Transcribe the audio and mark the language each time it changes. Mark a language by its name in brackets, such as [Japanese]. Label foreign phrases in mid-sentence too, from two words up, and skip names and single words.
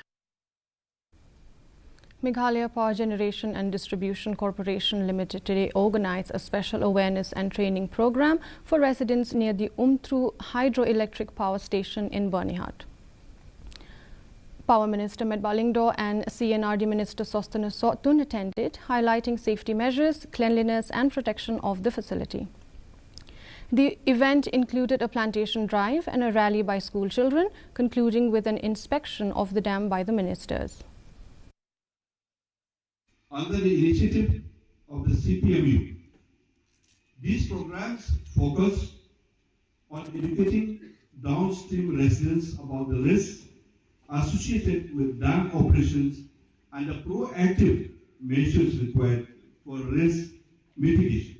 [English] Meghalaya Power Generation and Distribution Corporation Limited today organized a special awareness and training program for residents near the Umtru hydroelectric power station in Bernihat. Power Minister Medbalingdo and CNRD Minister Sostana Sotun attended, highlighting safety measures, cleanliness and protection of the facility. The event included a plantation drive and a rally by school children, concluding with an inspection of the dam by the ministers. Under the initiative of the CPMU, these programs focus on educating downstream residents about the risks associated with dam operations and the proactive measures required for risk mitigation.